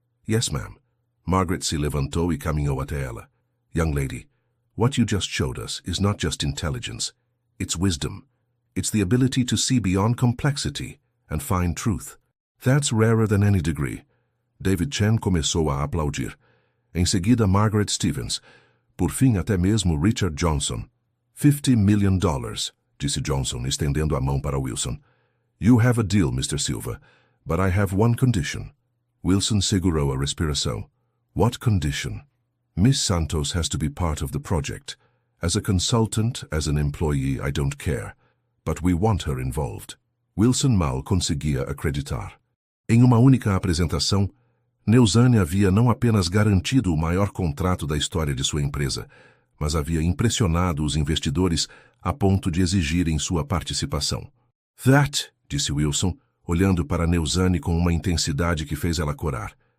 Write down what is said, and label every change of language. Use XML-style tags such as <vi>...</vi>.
<en>Yes, ma'am.</en> <pt>Margaret se levantou e caminhou até ela.</pt> <en>Young lady, what you just showed us is not just intelligence. It's wisdom. It's the ability to see beyond complexity and find truth. That's rarer than any degree.</en> <pt>David Chen começou a aplaudir. Em seguida, Margaret Stevens. Por fim, até mesmo Richard Johnson. $50 million, disse Johnson, estendendo a mão para Wilson.</pt> <en>You have a deal, Mr. Silva, but I have one condition.</en> <pt>Wilson segurou a respiração.</pt> <en>What condition? Miss Santos has to be part of the project. As a consultant, as an employee, I don't care. But we want her involved.</en> <pt>Wilson mal conseguia acreditar. Em uma única apresentação, Neusane havia não apenas garantido o maior contrato da história de sua empresa, mas havia impressionado os investidores a ponto de exigirem sua participação. That, disse Wilson, olhando para Neusane com uma intensidade que fez ela corar.</pt>